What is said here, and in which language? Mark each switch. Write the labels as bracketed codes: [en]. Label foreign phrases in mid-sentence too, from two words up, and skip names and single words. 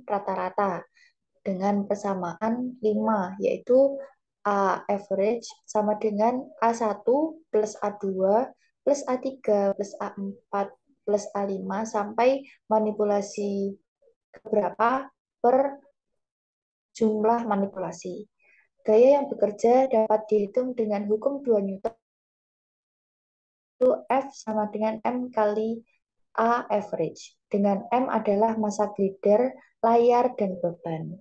[id] rata-rata dengan persamaan 5, yaitu A average sama dengan A1 plus A2 plus A3 plus A4 plus A5 sampai manipulasi keberapa per jumlah manipulasi. Gaya yang bekerja dapat dihitung dengan hukum 2 Newton, itu F sama dengan M kali A average, dengan M adalah massa glider, layar, dan beban.